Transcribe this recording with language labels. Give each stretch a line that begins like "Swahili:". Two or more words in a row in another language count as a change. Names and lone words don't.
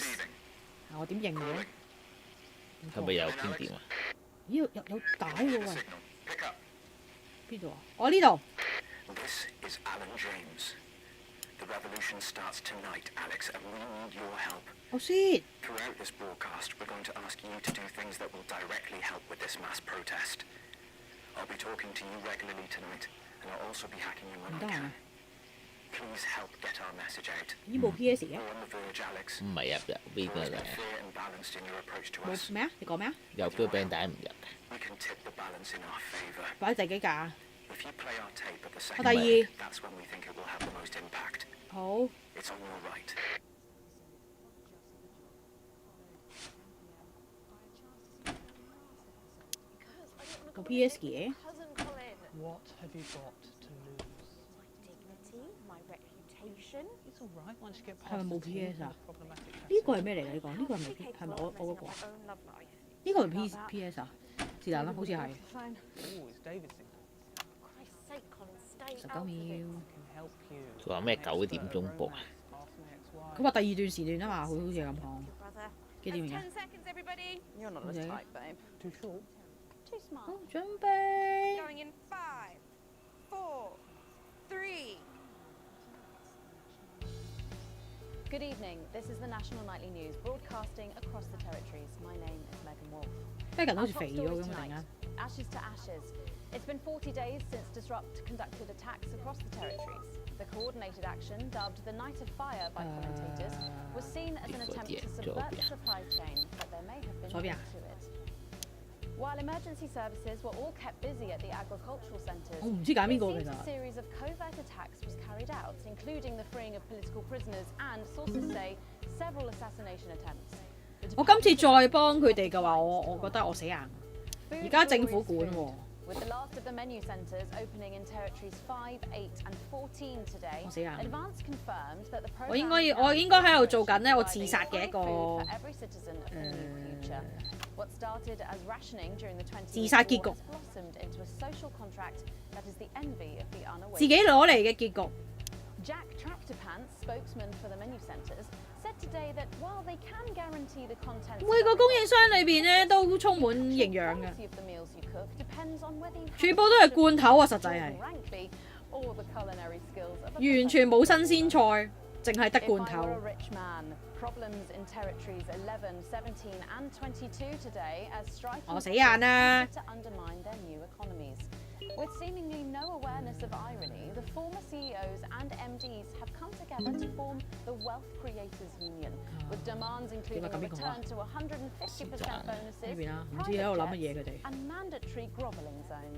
Cantonese: 我點認嘅？係咪有邊點啊？咦，有帶喎喂！邊度啊？我呢度。我先。
English: Throughout this broadcast, we're going to ask you to do things that will directly help with this mass protest. I'll be talking to you regularly tonight, and I'll also be hacking you when I can. Please help get our message out.
Cantonese: 呢部 PS 嘅？唔係入邊個嚟啊？冇咩啊？你講咩啊？有標餅帶唔入。擺第幾格啊？我第2。好。個 PS 嘅。
English: What have you got to lose? My reputation. It's all right once you get
Cantonese: 係咪
English: past
Cantonese: 冇
English: the
Cantonese: PS 啊？
English: problematic
Cantonese: 呢個係咩嚟㗎？你講呢個係咪我嗰個啊？呢個係 PS 啊？是但啦，好似係。
English: Oh, it's David's thing.
Cantonese: 19 秒。佢話咩9點鐘播啊？佢話第2段時段啊嘛，佢好似係咁講。幾點而家？好嘅。
English: Too short. Too smart.
Cantonese: 好，準備。
English: Going in 5, 4, 3. Good evening. This is the National Nightly News, broadcasting across the territories. My name is Megan Wolf. Megan Our
Cantonese: 好似
English: top
Cantonese: 肥咗
English: story
Cantonese: 咁啊！突然
English: tonight,
Cantonese: 間。
English: Ashes to ashes. It's been 40 days since Disrupt conducted attacks across the territories. The coordinated action, dubbed the Night of Fire by commentators, was seen as an attempt to subvert the supply chain, but there may have been more to it. While emergency services were all kept busy at the agricultural centres, it seems a series of covert attacks was carried out, including the freeing of political prisoners and, sources say, several assassination attempts.
Cantonese: 我今次再幫佢哋嘅話，我覺得我死硬。而家政府管喎。
English: With the last of the menu centres opening in territories 5, 8 and 14 today, Advance confirmed that the program
Cantonese: 我應該喺度做緊咧我自殺嘅一個
English: What started as rationing during the 20s
Cantonese: 自殺結局
English: blossomed into a social contract that is the envy of the unaware.
Cantonese: 自己攞嚟嘅結局。
English: Jack Tractorpants, spokesman for the menu centres, said today that while they can guarantee the content
Cantonese: 每個供應商裏邊咧都充滿營養嘅，全部都係罐頭啊！實際係完全冇新鮮菜，淨係得罐頭。
English: Problems in territories 11, 17 and 22 today as striking to undermine their new economies. With seemingly no awareness of irony, the former CEOs and MDs have come together to form the Wealth Creators Union, with demands including a return to 150% bonuses, and mandatory grovelling zones.